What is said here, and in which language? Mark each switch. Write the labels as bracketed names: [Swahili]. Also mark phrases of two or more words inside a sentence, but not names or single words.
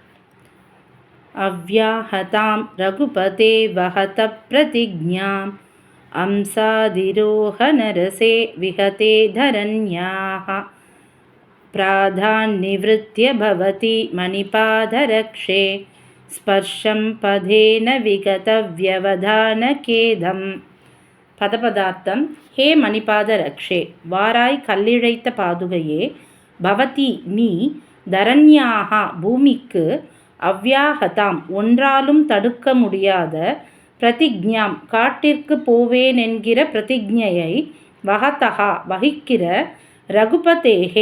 [Sanskrit] अव्याहतां रघुपते वहत प्रतिज्ञाम् अंसादिरोहनरसे विहते धरण्याः प्राधान्निवृत्य भवति मणिपादरक्षे स्पर्शं पदेन विगतव्यवधानखेदम्. [Tamil] பதபதார்த்தம். [Sanskrit] हे मणिपाद रक्षे, [Tamil] வாராய் கல்லிழைத்த பாதுகையே, பவதி நீ, தரண்யாக பூமிக்கு, அவ்யாஹதாம் ஒன்றாலும் தடுக்க முடியாத, பிரதிஜ்ஞாம் காட்டிற்கு போவேன் என்கிற பிரதிஜையை, வகதகா வகிக்கிற, ரகுபதேகே